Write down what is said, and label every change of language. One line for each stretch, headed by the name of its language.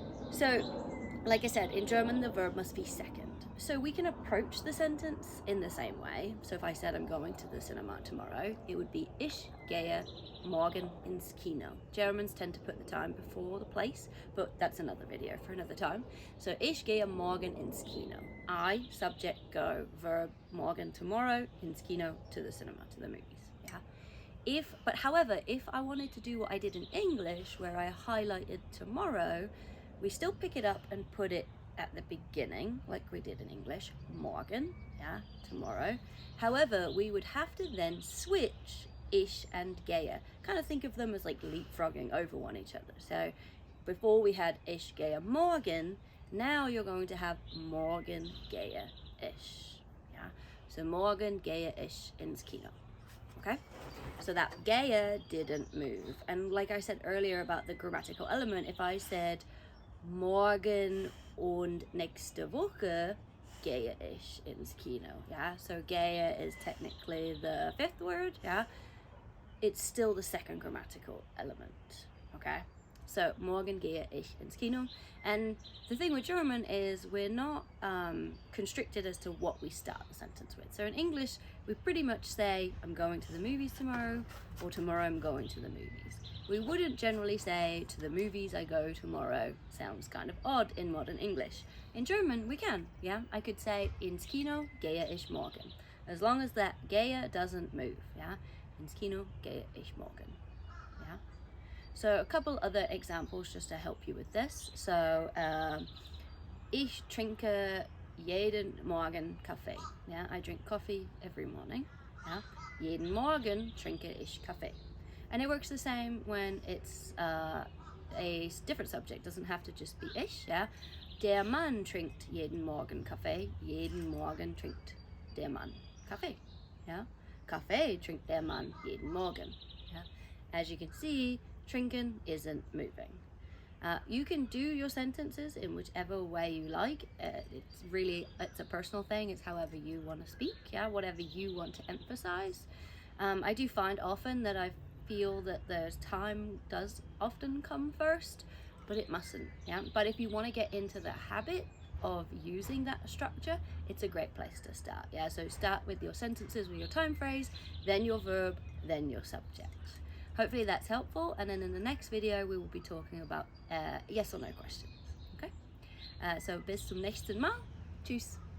English: So like I said, in German, the verb must be second. So we can approach the sentence in the same way. So if I said I'm going to the cinema tomorrow, it would be
German: Ich gehe morgen ins Kino.
English: Germans tend to put the time before the place, but that's another video for another time.
German: So Ich gehe morgen ins Kino.
English: I, subject, go, verb, morgen, tomorrow, ins Kino, to the cinema, to the movies. Yeah. However, if I wanted to do what I did in English, where I highlighted tomorrow, we still pick it up and put it at the beginning, like we did in English, morgen, yeah, tomorrow. However, we would have to then switch ich and gehe. Kind of think of them as like leapfrogging over one each other. So before we had
German: ich gehe morgen,
English: now you're going to have
German: morgen gehe ich,
English: yeah.
German: So morgen gehe ich ins Kino, okay?
English: So that gehe didn't move. And like I said earlier about the grammatical element, if I said
German: morgen und nächste Woche gehe ich ins Kino,
English: yeah? So gehe is technically the 5th word, yeah? It's still the second grammatical element, okay?
German: So morgen gehe ich ins Kino.
English: And the thing with German is we're not constricted as to what we start the sentence with. So in English, we pretty much say, I'm going to the movies tomorrow, or tomorrow I'm going to the movies. We wouldn't generally say, to the movies I go tomorrow. Sounds kind of odd in modern English. In German, we can, yeah? I could say,
German: ins Kino gehe ich morgen. As long as that gehe doesn't move, yeah? Ins Kino gehe ich morgen, yeah?
English: So a couple other examples just to help you with this.
German: So, ich trinke jeden Morgen Kaffee.
English: Yeah, I drink coffee every morning.
German: Yeah, jeden Morgen trinke ich Kaffee.
English: And it works the same when it's a different subject. It doesn't have to just be ich.
German: Yeah, der Mann trinkt jeden Morgen Kaffee. Jeden Morgen trinkt der Mann Kaffee. Yeah, Kaffee trinkt der Mann jeden Morgen.
English: Yeah, as you can see, trinken isn't moving. You can do your sentences in whichever way you like. It's a personal thing. It's however you want to speak, yeah, whatever you want to emphasize. I do find often that I feel that the time does often come first, but it mustn't. Yeah, but if you want to get into the habit of using that structure, it's a great place to start. Yeah, so start with your sentences with your time phrase, then your verb, then your subject. Hopefully that's helpful, and then in the next video we will be talking about yes or no questions.
German: Okay, so bis zum nächsten Mal. Tschüss.